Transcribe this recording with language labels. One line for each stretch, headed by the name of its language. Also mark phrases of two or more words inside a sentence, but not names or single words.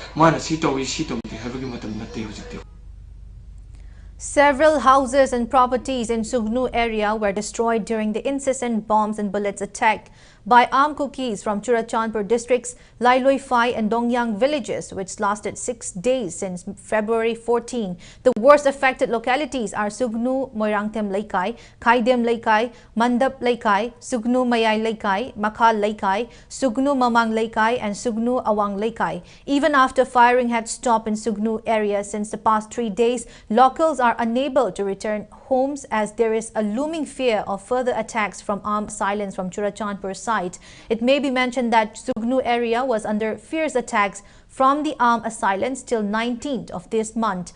English: Several houses and properties in Sugnu area were destroyed during the incessant bombs and bullets attack by armed cookies from Churachandpur districts, Lailoi Phai and Dongyang villages, which lasted 6 days since February 14. The worst affected localities are Sugnu Moirangtem Laikai, Khaidem Laikai, Mandap Laikai, Sugnu Mayai Laikai, Makha Laikai, Sugnu Mamang Laikai and Sugnu Awang Laikai. Even after firing had stopped in Sugnu area since the past 3 days, locals are unable to return homes as there is a looming fear of further attacks from armed assailants from Churachandpur side. It may be mentioned that Sugnu area was under fierce attacks from the armed assailants till 19th of this month.